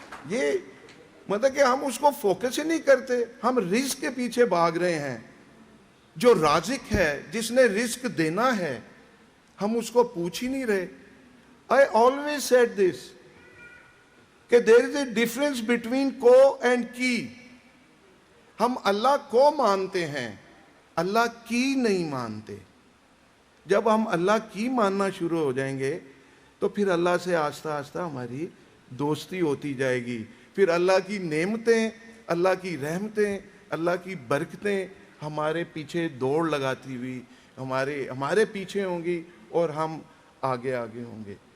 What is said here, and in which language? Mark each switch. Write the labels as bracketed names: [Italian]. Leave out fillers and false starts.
[Urdu] یہ مطلب کہ ہم اس کو فوکس ہی نہیں کرتے، ہم رزق کے پیچھے بھاگ رہے ہیں. جو رازق ہے، جس نے رزق دینا ہے، ہم اس کو پوچھ ہی نہیں رہے. [English] I always said this کہ there is a difference between کو and کی. [Urdu] ہم اللہ کو مانتے ہیں، اللہ کی نہیں مانتے. جب ہم اللہ کی ماننا شروع ہو جائیں گے تو پھر اللہ سے آہستہ آہستہ ہماری دوستی ہوتی جائے گی. پھر اللہ کی نعمتیں، اللہ کی رحمتیں، اللہ کی برکتیں ہمارے پیچھے دوڑ لگاتی ہوئی ہمارے پیچھے ہوں گی اور ہم آگے آگے ہوں گے.